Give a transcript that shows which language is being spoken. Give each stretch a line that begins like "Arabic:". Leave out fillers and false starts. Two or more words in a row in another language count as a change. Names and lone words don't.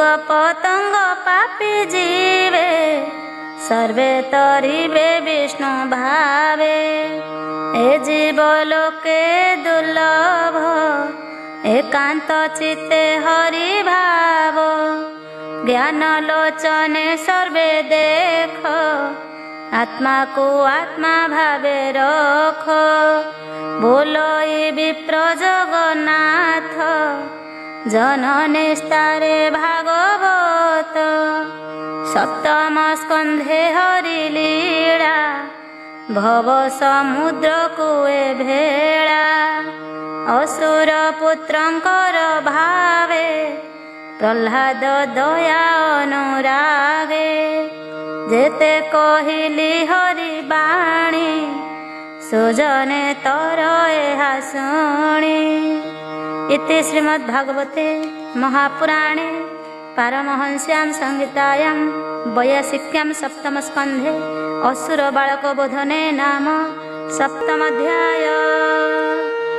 Odia: ପତଙ୍ଗ ପାପୀ ଜୀବେ ସର୍ବେ ତରିବେ ବିଷ୍ଣୁ ଭାବେ ଏ ଜୀବ ଲୋକେ ଦୁର୍ଲଭ ଏକାନ୍ତ ଚିତ୍ତେ ହରି ଭାବ ଜ୍ଞାନ ଲୋଚନେ ସର୍ବେ ଦେଖ ଆତ୍ମା କୋ ଆତ୍ମା ଭାବେ ରଖ ବୋଲୋ ବିପ୍ର ଜଗନ୍ନାଥ ଜନନେସ୍ତାରେ ଭାଗବତ ସପ୍ତମ ସ୍କନ୍ଧେ ହରିଲୀଳା ଭବ ସମୁଦ୍ର କୁଏ ଭେଳା ଅସୁର ପୁତ୍ରଙ୍କର ଭାବେ ପ୍ରହ୍ଲାଦ ଦୟା ଅନୁରାଗେ ଜେତେ କହିଲି ହରି ବାଣୀ ସୁଜନେ ତର ଏହା ଶୁଣି।
Sanskrit: इति श्रीमद्भागवते महापुराणे पारमहंस्यां संहितायां 82 सप्तमस्कन्धे असुर बालक बोधने नाम सप्तमोऽध्याय।